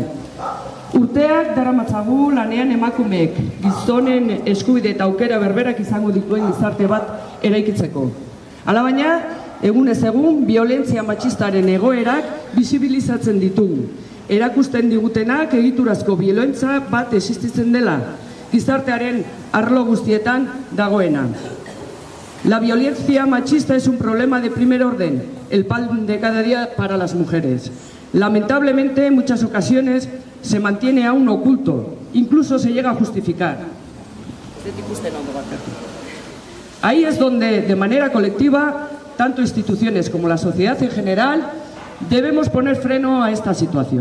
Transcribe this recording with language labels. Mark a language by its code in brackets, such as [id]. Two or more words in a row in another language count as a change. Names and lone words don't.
[eu] Urteak daramatzagu lanean emakumeek gizonen eskubide eta aukera berberak izango dituen gizarte bat eraikitzeko. Alabaina, egunez egun, biolentzia matxistaren egoerak bisibilizatzen ditugu. Erakusten digutenak egiturazko biolentza bat existitzen dela, gizartearen arlo guztietan dagoena. [es] La violencia machista es un problema de primer orden, el pan de cada día para las mujeres. Lamentablemente, en muchas ocasiones se mantiene aún oculto, incluso se llega a justificar. Ahí es donde, de manera colectiva, tanto instituciones como la sociedad en general, debemos poner freno a esta situación.